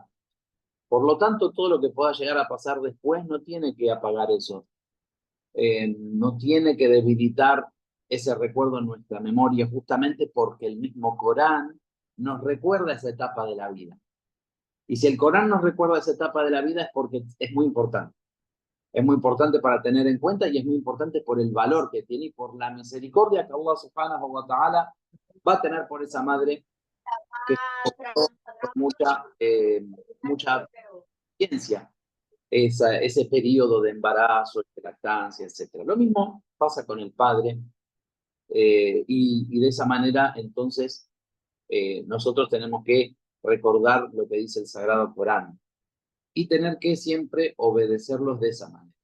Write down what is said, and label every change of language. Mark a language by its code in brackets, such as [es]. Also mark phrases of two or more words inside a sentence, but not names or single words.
[es] Por lo tanto, todo lo que pueda llegar a pasar después no tiene que apagar eso, no tiene que debilitar ese recuerdo en nuestra memoria, justamente porque el mismo Corán nos recuerda esa etapa de la vida. Y si el Corán nos recuerda esa etapa de la vida es porque es muy importante. Es muy importante para tener en cuenta y es muy importante por el valor que tiene y por la misericordia que [ar] الله سبحانه وتعالى [es] va a tener por esa madre que con mucha ciencia ese periodo de embarazo, de lactancia, etc. Lo mismo pasa con el padre y de esa manera entonces nosotros tenemos que recordar lo que dice el Sagrado Corán y tener que siempre obedecerlos de esa manera.